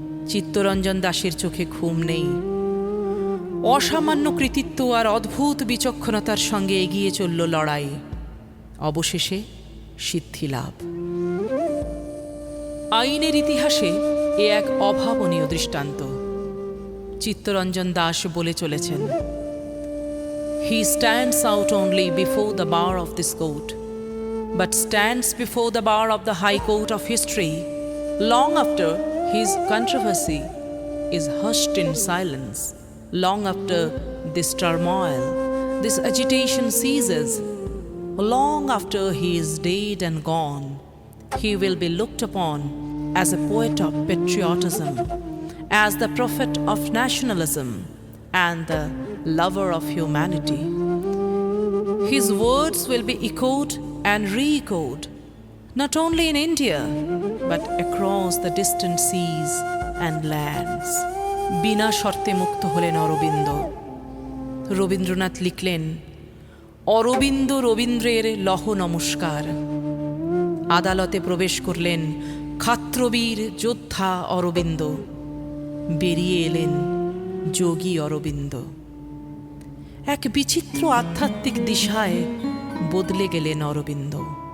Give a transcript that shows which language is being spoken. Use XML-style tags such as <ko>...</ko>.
<bn>চিত্তরঞ্জন দাসের চোখে ঘুম নেই। অসামান্য কৃতিত্ব আর অদ্ভুত বিচক্ষণতার সঙ্গে এগিয়ে চলল লড়াই। অবশেষে সিদ্ধিলাভ। আইনের ইতিহাসে এ এক অভাবনীয় দৃষ্টান্ত। চিত্তরঞ্জন দাস বলে চলেছেন,</bn> <en>He stands out only before the bar of this court, but stands before the bar of the High Court of history long after his controversy is hushed in silence, long after this turmoil, this agitation ceases, long after he is dead and gone. He will be looked upon as a poet of patriotism, as the prophet of nationalism, and the lover of humanity. His words will be echoed and re-echoed, not only in India, but across the distant seas and lands.</en> <bn>বিনা শর্তে মুক্ত হলেন অরবিন্দ। রবীন্দ্রনাথ লিখলেন, অরবিন্দ রবীন্দ্রের লহ নমস্কার। আদালতে প্রবেশ করলেন ক্ষাত্রবীর যোদ্ধা অরবিন্দ। বেরিয়ে এলেন যোগী অরবিন্দ। এক বিচিত্র আধ্যাত্মিক দিশায় বদলে গেলেন অরবিন্দ।</bn>